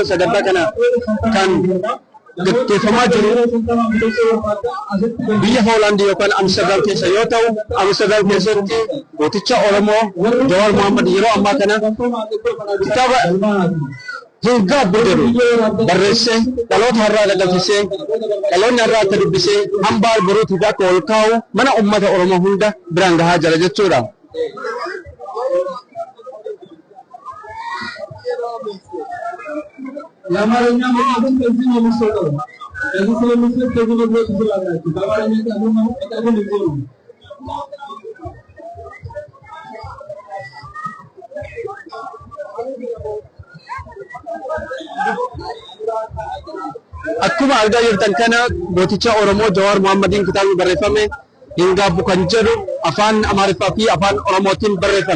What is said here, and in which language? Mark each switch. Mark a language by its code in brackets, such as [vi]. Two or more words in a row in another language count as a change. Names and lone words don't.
[om] Sagantaa kana kan gaggeeffamaa jiru biyya Hoolaandii yookaan Amsterdam keessa yoo ta'u, Amsterdam keessatti gooticha Oromoo Jawaar Muhammad yeroo ammaa kana kitaaba hin gaabbu jedhu barreessee dhaloota har'aa dhagalchisee dhaloonni har'aa akka dubbisee hambaa boruutiif akka ol kaa'u mana uummata Oromoo hunda biraan gahaa jira jechuudha. [am] የአማርኛ መጽሐፍን ከዚህ ነው የሚሰጠው። ከዚህ ስለሚሰጥ ከዚህ መግለጽ ትችላላችሁ። በአማርኛ ቃሉን መጠቀም እዚህ ነው። [om] Akkuma argaa jirtan kana gooticha Oromoo Jawaar Muhammadiin kitaabni barreeffame hin gaabbu kan jedhu afaan Amaariffaa fi afaan Oromootiin barreeffame.